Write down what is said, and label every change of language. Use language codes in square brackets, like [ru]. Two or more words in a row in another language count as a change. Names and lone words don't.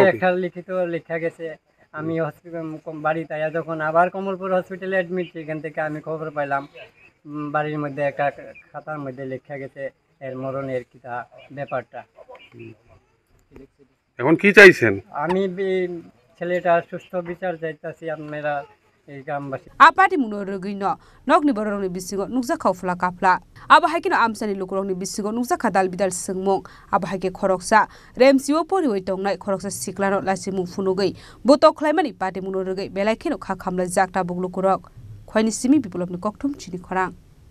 [bn] একটা লিখিত লেখা গেছে আমি বাড়িতে আয়া যখন আবার কমলপুর [en] hospital admit [bn] এখান থেকে আমি খবর পাইলাম বাড়ির মধ্যে একটা খাতার মধ্যে লেখা গেছে এর মরণের কিটা ব্যাপারটা এখন কি চাইছেন আমি ছেলেটা সুস্থ বিচার চাইতাছি আপনারা এই গ্রামবাসী [trp] apati muno rugino nokni bororoni bisingo nukja khawfla kapla aba haikino amsani lukurongni bisingo nukja khadal bidal singmong aba haike khoroksa remsiwo poriwai tongnai khoroksa siklano lasimung funugei botok khlaimani pati muno rugai belai kheno kha khamla jakta buglukurok khoini simi biplopni kokthum chini khorang